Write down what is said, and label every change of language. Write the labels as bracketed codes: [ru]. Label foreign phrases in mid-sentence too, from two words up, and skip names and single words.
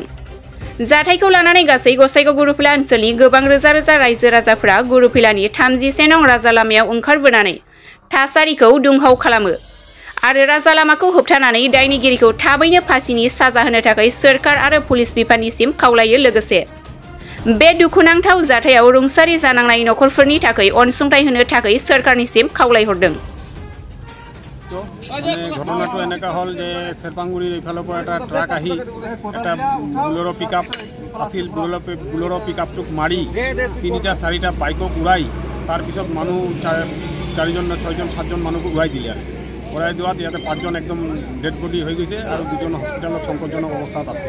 [brx] जाथायखौ लानानै गासै गसाइगाव गुरुफिला ओनसोलनि गोबां रोजा रोजा रायजो राजाफोरा गुरुफिलानि 31 नं राजा लामायाव ओंखारबोनानै थासारिखौ दुंहाव खालामो आरो राजा लामाखौ होबथानानै दायनिगिरिखौ थाबैनो फासिनि साजा होनो थाखाय सोरखार आरो पुलिस बिफाननिसिम खावलायो। लोगोसे बे दुखुनांथाव जाथायाव रुंसारि जानांनाय नखरफोरनि थाखाय अनसुंथाइ होनो थाखाय सोरखारनिसिम खावलायहरदों। [as] घटनाটো এনেকা হল যে शेरपांगुरिर इफाলৰ পৰা এটা ট্ৰাক আহি এটা বুলেৰো পিকআপ আছিল বুলেৰো পিকআপটোক মাৰি 3টা 4টা বাইকক উৰাই তাৰ পিছত মানুহ 4জন 6জন 7জন মানুহক উৰাই দিলে আৰু উৰাই দিয়াত ইয়াতে 5জন একদম [en] dead body [as] হৈ গৈছে আৰু 2জন হস্পিটালত সংকটজনক অৱস্থাত আছে।